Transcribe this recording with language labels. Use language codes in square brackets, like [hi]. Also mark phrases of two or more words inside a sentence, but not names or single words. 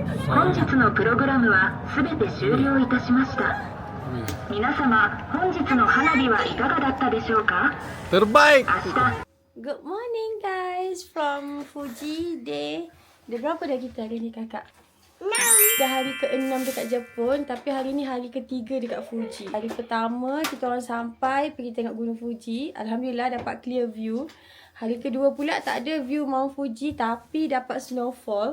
[ja] 本日のプログラムはすべて終了いたしました。皆様、本日の花火はいかがだったでしょうか？ [ms] Terbaik. [ja] 明日 [en] Good morning guys from Fuji Day. [ms] Dah berapa dah kita hari ni kakak? 6. Dah hari ke-6 dekat Jepun, tapi hari ni hari ke-3 dekat Fuji. Hari pertama kita orang sampai pergi tengok Gunung Fuji. Alhamdulillah dapat [en] clear view. [ms] Hari kedua pula tak ada view Mount Fuji tapi dapat snowfall.